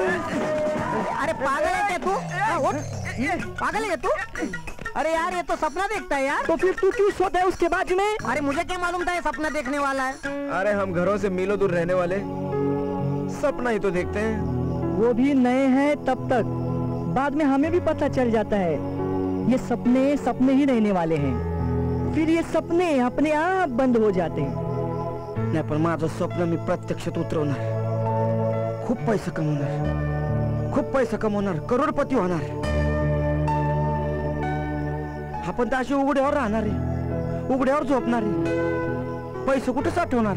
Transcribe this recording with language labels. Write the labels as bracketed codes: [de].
[hi] अरे पागल है क्या तू? उठ. पागल है तू? अरे यार ये तो सपना देखता है यार. तो फिर तू क्यों सोता है उसके बाजू में? अरे मुझे क्या मालूम था ये सपना देखने वाला है. अरे हम घरों से मीलों दूर रहने वाले सपना ही तो देखते हैं. वो भी नए हैं तब तक, बाद में हमें भी पता चल जाता है ये सपने सपने ही रहने वाले हैं. फिर ये सपने अपने आप बंद हो जाते हैं. [mr] नाही पण माझं स्वप्न मी प्रत्यक्षात उतरवणार. खूप पैसा कमवणार, खूप पैसा कमवणार, करोडपती होणार. आपण तर अशी उघड्यावर राहणार आहे, उघड्यावर झोपणार आहे. पैसे कुठे साठवणार?